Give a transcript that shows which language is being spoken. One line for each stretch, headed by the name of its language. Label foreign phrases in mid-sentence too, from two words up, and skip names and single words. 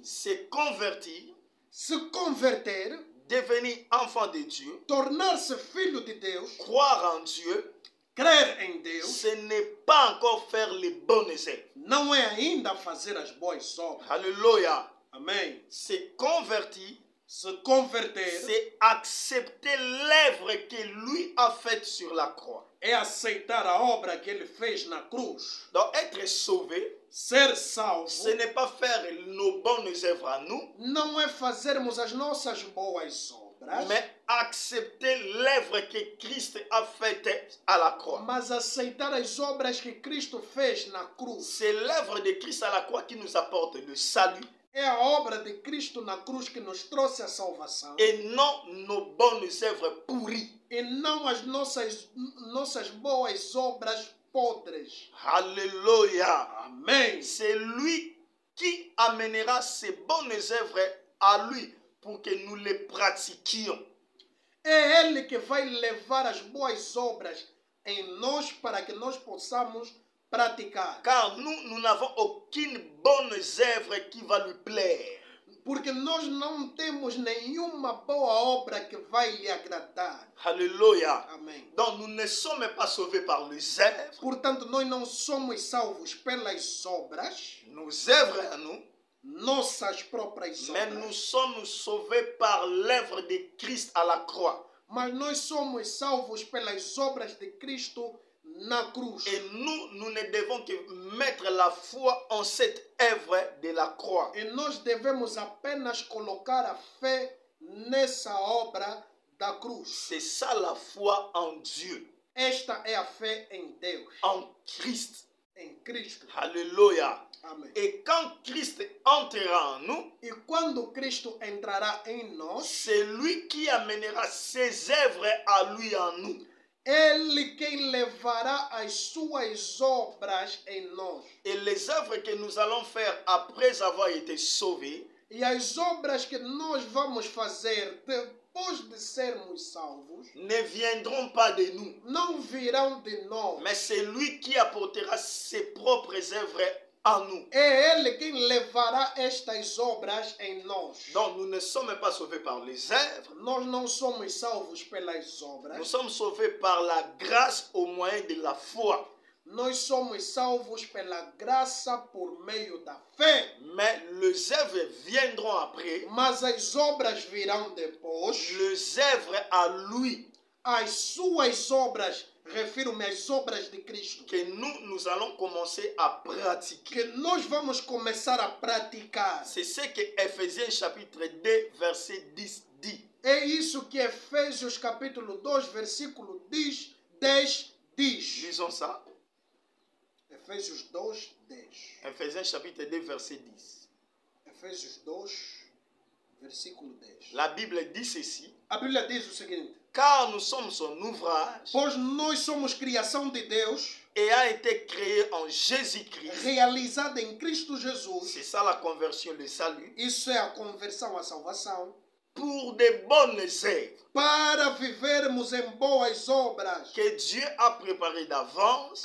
French: Se convertir,
Portuguese: Se converter,
French: devenir enfant de Dieu,
Portuguese: tornar-se filho de Deus,
French: croire en Dieu,
Portuguese: crer em Deus,
French: ce n'est pas encore faire les bonnes œuvres.
Portuguese: não é ainda fazer as boas obras.
French: Alléluia.
Portuguese: Amém.
French: Se convertir,
Portuguese: Se converter
French: c'est accepter l'œuvre que lui a faite sur la croix.
Portuguese: é aceitar a obra que ele fez na cruz.
French: Donc être sauvé,
Portuguese: Ser salvo
French: ce n'est pas faire nos bonnes œuvres à nous,
Portuguese: não é fazermos as nossas boas obras,
French: mais accepter l'œuvre que Christ a faite à la croix.
Portuguese: mas aceitar as obras que Cristo fez na cruz.
French: C'est l'œuvre de Christ à la croix qui nous apporte le salut
Portuguese: É a obra de Cristo na cruz que nos trouxe a salvação.
French: et non nos bonnes œuvres pourries.
Portuguese: E não as nossas boas obras podres.
French: Alléluia.
Portuguese: Amém.
French: C'est lui qui amènera ces bonnes œuvres à lui pour que nous les pratiquions.
Portuguese: É Ele que vai levar as boas obras em nós para que nós possamos praticar.
French: Car nous n'avons aucune bonne œuvre qui va lui plaire.
Portuguese: Porque nós não temos nenhuma boa obra que vai lhe agradar.
French: Alléluia.
Portuguese: Amém.
French: Donc nous ne sommes pas sauvés par les œuvres.
Portuguese: Portanto, nós não somos salvos pelas obras,
French: Nos œuvres à nous,
Portuguese: nossas próprias
French: mais nous
Portuguese: obras,
French: sommes sauvés par l'œuvre de Christ à la croix.
Portuguese: mas nós somos salvos pelas obras de Cristo na cruz.
French: Et nous ne devons que mettre la foi en cette œuvre de la croix.
Portuguese: E nós devemos apenas colocar a fé nessa obra da cruz.
French: C'est ça la foi en Dieu,
Portuguese: Esta é a fé em Deus,
French: en Christ.
Portuguese: em Cristo.
French: Alléluia.
Portuguese: Amém.
French: Et quand Christ entrera en nous,
Portuguese: E quando Cristo entrará em nós,
French: c'est lui qui amènera ses œuvres à lui en nous.
Portuguese: Ele quem levará as suas obras em nós.
French: Et les œuvres que nous allons faire après avoir été sauvés
Portuguese: E as obras que nós vamos fazer depois de sermos salvos
French: ne viendront pas de nous,
Portuguese: não virão de nós.
French: mais c'est lui qui apportera ses propres œuvres à nous.
Portuguese: É Ele quem levará estas obras em nós.
French: Donc nous ne sommes pas sauvés par les œuvres,
Portuguese: Nós não somos salvos pelas
French: nous
Portuguese: obras.
French: sommes sauvés par la grâce au moyen de la foi.
Portuguese: Nós somos salvos pela graça por meio da fé.
French: Mais les œuvres viendront après,
Portuguese: Mas as obras virão depois.
French: les œuvres à lui
Portuguese: As suas obras, refiro-me às obras de Cristo,
French: que nous allons commencer à pratiquer.
Portuguese: que nós vamos começar a praticar.
French: C'est ce que Ephésiens chapitre 2 verset 10 dit.
Portuguese: É isso que Efésios capítulo 2, versículo 10 diz.
French: Lisons ça.
Portuguese: Efésios 2, 10.
French: Ephésiens chapitre 2 verset 10.
Portuguese: Efésios 2, versículo 10.
French: La Bible dit ceci.
Portuguese: A Bíblia diz o seguinte:
French: Car nous sommes son ouvrage
Portuguese: pois nós somos criação de Deus,
French: et a été créé en Jésus-Christ.
Portuguese: realizada em Cristo Jesus.
French: C'est ça la conversion, le salut.
Portuguese: Isso é a conversão à salvação.
French: Pour de bonnes œuvres
Portuguese: Para vivermos em boas obras,
French: que Dieu a préparées d'avance